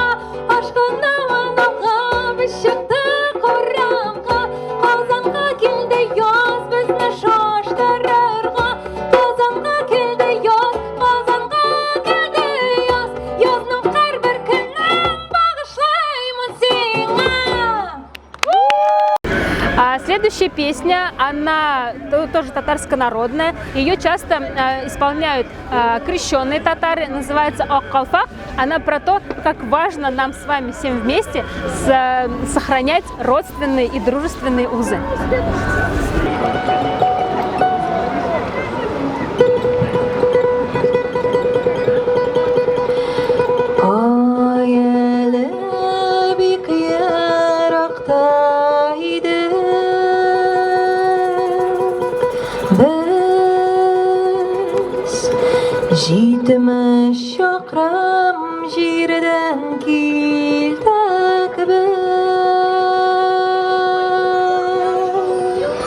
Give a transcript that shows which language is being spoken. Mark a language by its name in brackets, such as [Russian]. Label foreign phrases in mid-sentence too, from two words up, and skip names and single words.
[Tatar] Ашканна манага без чыкты курамга. Казанга килде яз безне шаштырырга. Казанга килде яз, Казанга килде яз. Язның һәрбер көнен багышлыймын сиңа. [Russian] Следующая песня, она тоже татарско-народная. Ее часто исполняют крещенные татары, называется «Ак-Калфак». Она про то, как важно нам с вами всем вместе сохранять родственные и дружественные узы. [Tatar] Ай әле бик еракта иде. Без җитмеш чакрым җирдән килдек без.